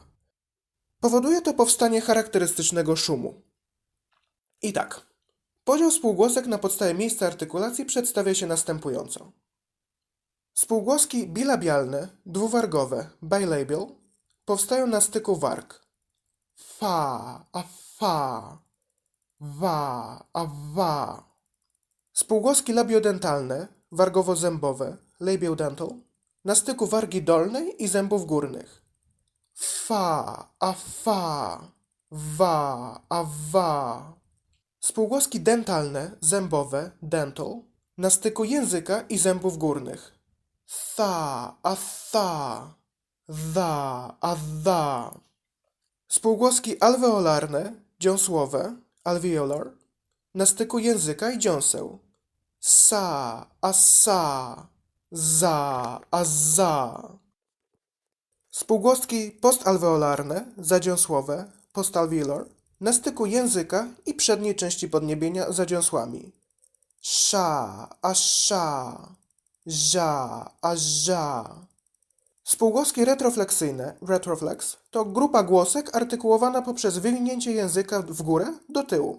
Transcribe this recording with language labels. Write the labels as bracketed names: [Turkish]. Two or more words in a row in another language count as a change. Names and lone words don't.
[Polish] Powoduje to powstanie charakterystycznego szumu. I tak, podział spółgłosek na podstawie miejsca artykulacji przedstawia się następująco. Spółgłoski bilabialne, dwuwargowe, bilabial, powstają na styku warg. Fa, a fa, wa, a wa. Spółgłoski labiodentalne, wargowo-zębowe, labiodental, na styku wargi dolnej i zębów górnych. Fa, a fa, wa, a wa. Spółgłoski dentalne, zębowe, dental, na styku języka i zębów górnych. Tha, a tha, tha, a tha. Spółgłoski alveolarne, dziąsłowe, alveolar, na styku języka i dziąseł. Sa, a sa, za, a za. Spółgłoski postalveolarne, zadziąsłowe, postalveolar, na styku języka i przedniej części podniebienia zadziąsłami. Sza, a sza, ża, a ża. Spółgłoski retrofleksyjne, retroflex, to grupa głosek artykułowana poprzez wywinięcie języka w górę do tyłu.